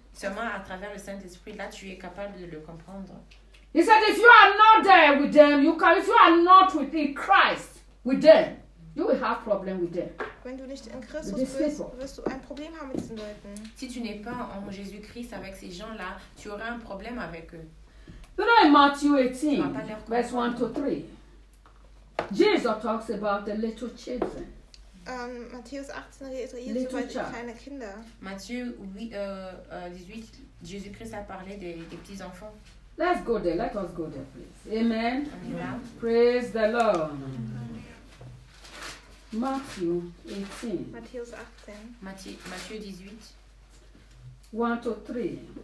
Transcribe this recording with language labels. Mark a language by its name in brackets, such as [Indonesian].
[French] Seulement à travers le Saint-Esprit, là tu es capable de le comprendre. [English] He said, if you are not there with them, if you are not within Christ with them, you will have problem with them. [German] Wenn du nicht in Christus bist, wirst du ein Problem haben mit diesen Leuten. [French] Si tu n'es pas en Jésus-Christ avec ces gens-là, tu auras un problème avec eux. [English] You know in Matthew 18, verse 1 to 3, Jesus talks about the little children. [German] Matthäus 18 redet über die kleinen Kinder. [French] Matthieu 18, Jésus-Christ a parlé des petits-enfants. [English] Let's go there, let us go there, please. Amen. Amen. Praise the Lord. Amen. Matthew 18. [German] Matthäus 18. [French] Matthieu 18. [English] 1 to 3.